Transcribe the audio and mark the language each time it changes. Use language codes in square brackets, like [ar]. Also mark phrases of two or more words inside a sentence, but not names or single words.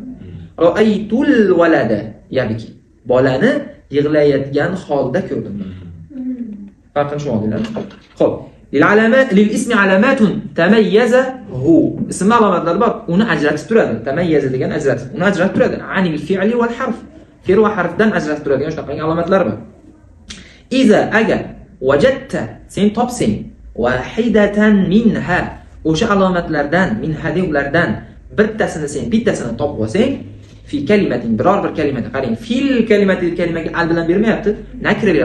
[ar] Ra'aytul walada yabki. [uz] Bolani yig'layotgan holda ko'rdim. Farqini tushundinglar? Xo'p. [ar] Lil ismi alamatun tamayyazahu. [uz] Ism alomatlari bor, uni ajratib turadi. Tamayyaza degan ajratib. Uni ajratib turadi. [ar] Anil fi'li wal harf. [uz] Fe'l va harfdan ajratib turadigan shunaqa alomatlar bor. Iza agar wajadta sen topsang [ar] wahidatan minha [uz] o'sha alomatlardan ulardan bittasini topib olsang [ar] fi kalimatin [uz] biror bir kalimada qarang, [ar] fil kalimati [uz] kalimaga al bilan bermayapti, nakira beryapti.